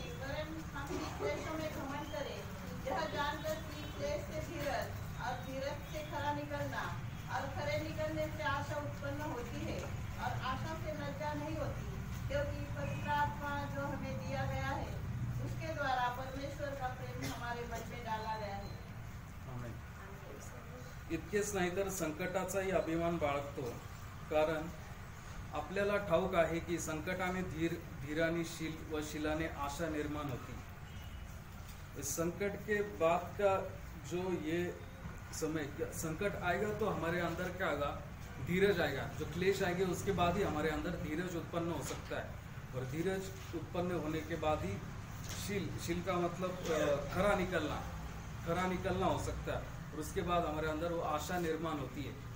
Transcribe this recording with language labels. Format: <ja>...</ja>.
<hi>नहीं, वरन हम भी क्लेशों में घमंड करें, यह जानकर कि क्लेश से धीरज और धीरज से खरा निकलना और खरे निकलने से आशा उत्पन्न होती है, और आशा से लज्जा नहीं होती, क्योंकि पवित्र आत्मा जो हमें दिया गया है उसके द्वारा परमेश्वर का प्रेम हमारे मन में डाला गया है। आमेन।</hi> <mr>इतकेच नाही तर संकटाचाही अभिमान बाळगतो, कारण आपल्याला ठाऊक आहे की संकटाने धीराने शील व शीलाने आशा निर्माण होती।</mr> <hi>इस संकट के बाद का जो ये समय, संकट आएगा तो हमारे अंदर क्या आएगा? धीरज आएगा। जो क्लेश आएंगे उसके बाद ही हमारे अंदर धीरज उत्पन्न हो सकता है, और धीरज उत्पन्न होने के बाद ही शील का मतलब खरा निकलना हो सकता है, और उसके बाद हमारे अंदर वो आशा निर्माण होती है।</hi>